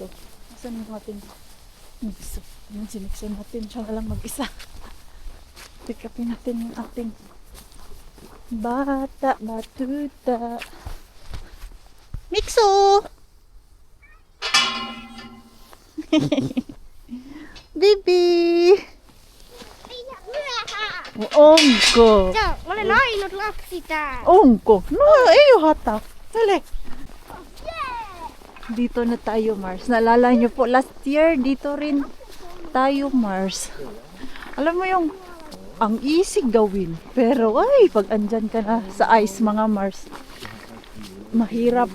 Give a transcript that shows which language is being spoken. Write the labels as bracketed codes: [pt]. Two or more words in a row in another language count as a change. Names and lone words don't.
[tl] Saan yung ating Mixo? Sinukso natin. Siya na lang mag-isa. Pick upin natin yung ating bata, batuta. Mixo! Baby! Ongko! [fi] Olen ainut lapsi täällä. [tl] Ongko! [fi] No, ei oo hata. [tl] Dali. Dito na tayo, Mars. Naalala nyo po, [en] last year, [tl] dito rin tayo, Mars. Alam mo yung, ang easy gawin. Pero, ay, pag andyan ka na sa ice, mga Mars, mahirap.